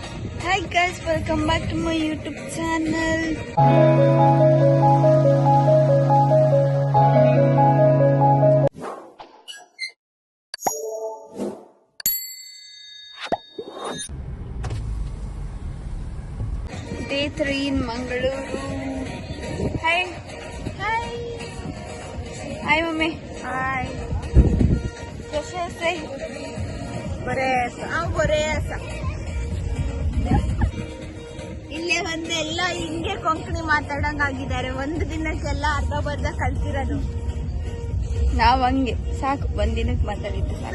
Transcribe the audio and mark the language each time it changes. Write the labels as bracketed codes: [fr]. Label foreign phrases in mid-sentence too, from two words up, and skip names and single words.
[en] Hi guys, welcome back to my YouTube channel. Day 3 in Mangaluru. Hi. Hi. Hi mommy. Hi. [kok] Kasha say? [kn] ಬರೇಸ ಇಲ್ಲೇ ಒಂದೆಲ್ಲ ಹಿಂಗೆ ಕೊಂಕಣಿ ಮಾತಾಡಂಗಾಗಿದ್ದಾರೆ. ಒಂದು ದಿನಕ್ಕೆಲ್ಲ ಅರ್ಧ ಕಲ್ತಿರೋದು. ನಾವ್ ಹಂಗೆ ಸಾಕು, ಒಂದ್ ದಿನಕ್ಕೆ ಮಾತಾಡಿದ್ದು ಸಾಕು.